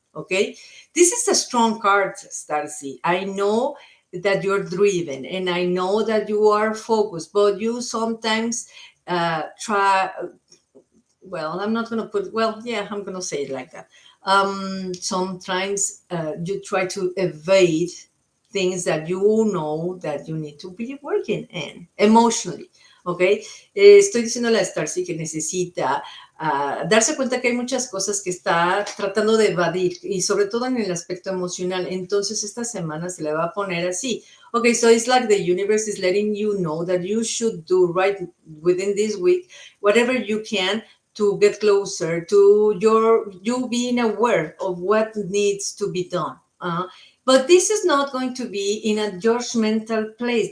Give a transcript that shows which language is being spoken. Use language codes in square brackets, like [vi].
[en] Okay, this is a strong card, Starcy. I know that you're driven and I know that you are focused, but you sometimes try. Well, I'm not going to put, well, yeah, I'm going to say it like that. Sometimes you try to evade things that you know that you need to be working in emotionally. ¿Ok? [es] Estoy diciendo a la Starcy que necesita darse cuenta que hay muchas cosas que está tratando de evadir y sobre todo en el aspecto emocional. Entonces esta semana se le va a poner así. [en] Okay, so it's like the universe is letting you know that you should do right within this week whatever you can to get closer to you being aware of what needs to be done. But this is not going to be in a judgmental place.